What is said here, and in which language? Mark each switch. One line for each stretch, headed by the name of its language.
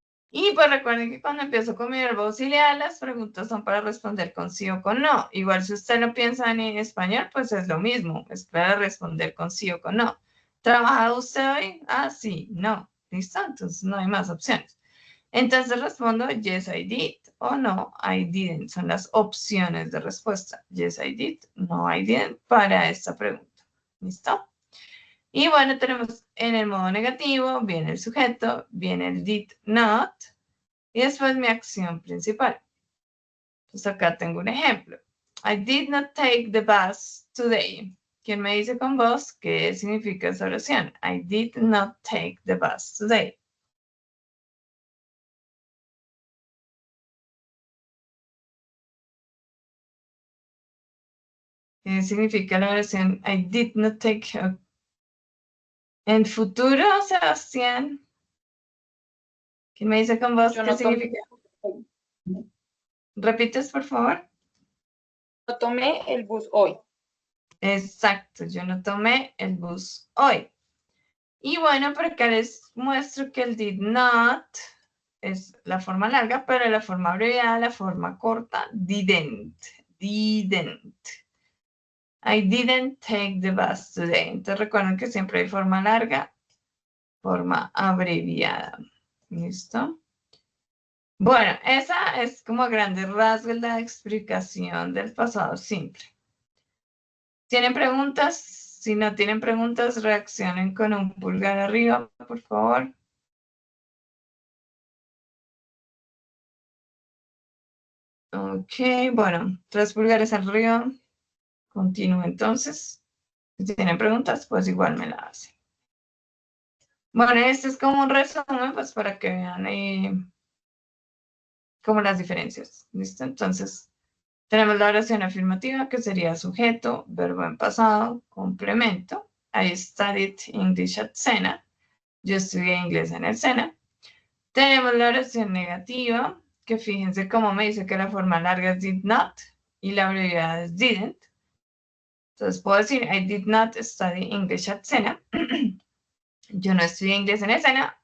Spanish: Y pues recuerden que cuando empiezo con mi verbo auxiliar, las preguntas son para responder con sí o con no. Igual si usted lo piensa en español, pues es lo mismo. Es para responder con sí o con no. ¿Trabaja usted hoy? Ah, sí, no. ¿Listo? Entonces no hay más opciones. Entonces respondo
English: yes, I did o no, I didn't.
Spanish: Son las opciones de respuesta.
English: Yes, I did, no, I didn't
Spanish: para esta pregunta. ¿Listo? Y bueno, tenemos en el modo negativo, viene el sujeto, viene el did not y después mi acción principal. Entonces acá tengo un ejemplo.
English: I did not take the bus today.
Spanish: ¿Quién me dice con vos qué significa esa oración?
English: I did not take the bus today.
Spanish: ¿Qué significa la oración
English: I did not take?
Spanish: En futuro, Sebastián. ¿Quién me dice con vos Yo qué no significa? ¿Repites, por favor? No tomé el bus hoy. Exacto, yo no tomé el bus hoy. Y bueno, por acá les muestro que el did not es la forma larga, pero la forma abreviada, la forma corta, didn't.
English: Didn't. I didn't take the bus today.
Spanish: Entonces recuerden que siempre hay forma larga, forma abreviada. ¿Listo? Bueno, esa es como a grandes rasgos la explicación del pasado simple. ¿Tienen preguntas? Si no tienen preguntas, reaccionen con un pulgar arriba, por favor. Ok, bueno, 3 pulgares arriba. Continúo entonces. Si tienen preguntas, pues igual me la hacen. Bueno, este es como un resumen, pues para que vean como las diferencias. ¿Listo? Entonces, tenemos la oración afirmativa, que sería sujeto, verbo en pasado, complemento.
English: I studied English at Sena.
Spanish: Yo estudié inglés en el Sena. Tenemos la oración negativa, que fíjense cómo me dice que la forma larga es did not y la abreviada es didn't. Entonces puedo decir,
English: I did not study English at Sena.
Spanish: Yo no estudié inglés en el Sena.